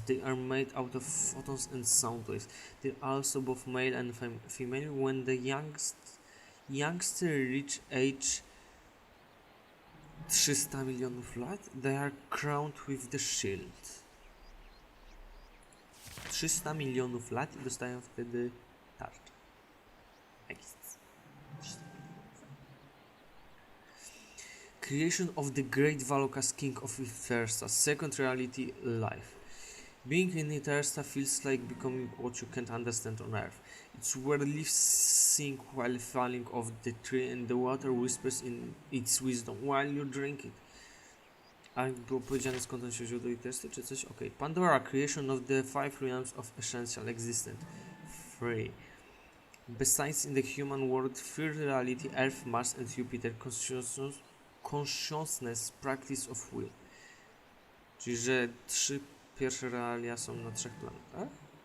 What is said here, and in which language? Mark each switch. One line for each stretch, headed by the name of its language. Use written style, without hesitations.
English: They are made out of photons and sound waves. They're also both male and female. When the youngster reach age 300
Polish: milionów lat,
English: they are crowned with the shield.
Polish: 300 milionów lat i dostają wtedy tarczę.
English: Creation of the Great Valocas King of Etersta, second reality life. Being in Etersta feels like becoming what you can't understand on Earth. It's where leaves sing while falling off the tree and the water whispers in its wisdom while you drink it.
Polish: A było powiedziane, skąd on się wziął do Etersty, czy coś? Ok.
English: Pandora, creation of the five realms of essential existence. 3. Besides in the human world, third reality, Earth, Mars and Jupiter, consciousness, practice of will.
Polish: Czyli, że 3 pierwsze realia są na 3 planetach.